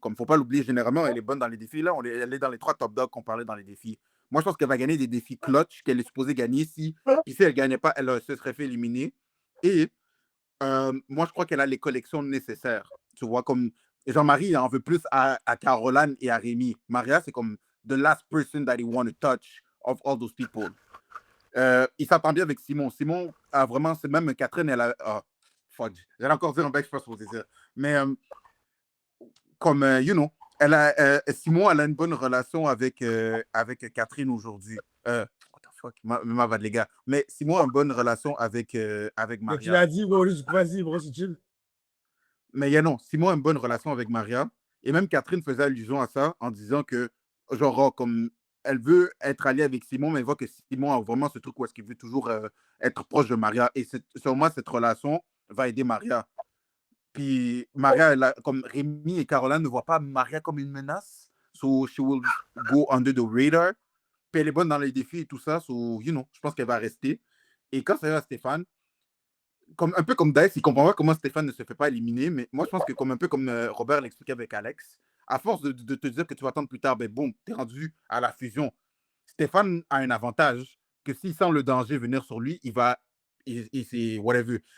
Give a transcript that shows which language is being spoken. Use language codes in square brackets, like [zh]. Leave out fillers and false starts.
[fr] Comme il ne faut pas l'oublier, généralement, elle est bonne dans les défis. Là, elle est dans les 3 top dogs qu'on parlait dans les défis. Moi, je pense qu'elle va gagner des défis clutch qu'elle est supposée gagner. Si elle ne gagnait pas, elle se serait fait éliminer. Et moi, je crois qu'elle a les collections nécessaires. Tu vois, comme Jean-Marie, il en veut plus à Caroline et à Rémi. Maria, c'est comme [en] the last person that he want to touch of all those people. [fr] Il s'entend bien avec Simon. Simon a vraiment, c'est même Catherine, elle a. Fuck. J'allais encore dire un bec, je pense que c'est ça. Mais comme, you know, Simon, elle a une bonne relation avec Catherine aujourd'hui. [en] What the fuck? [fr] Ma bad, les gars. Mais Simon a une bonne relation avec Maria. Tu l'as dit, bro, vas-y, bro, c'est chill. Mais non, Simon a une bonne relation avec Maria. Et même Catherine faisait allusion à ça en disant que, genre, comme elle veut être alliée avec Simon, mais elle voit que Simon a vraiment ce truc où est-ce qu'il veut toujours être proche de Maria. Et sur moi, cette relation va aider Maria. Puis Maria, comme Rémi et Caroline ne voient pas Maria comme une menace. [en] So she will go under the radar. [fr] Puis elle est bonne dans les défis et tout ça. [en] So, you know, [fr] je pense qu'elle va rester. Et quand ça va à Stéphane, un peu comme Dice, il comprend pas comment Stéphane ne se fait pas éliminer, mais moi je pense que un peu comme Robert l'expliquait avec Alex, à force de te dire que tu vas attendre plus tard, ben boum, tu es rendu à la fusion. Stéphane a un avantage que s'il sent le danger venir sur lui, il va, et c'est whatever.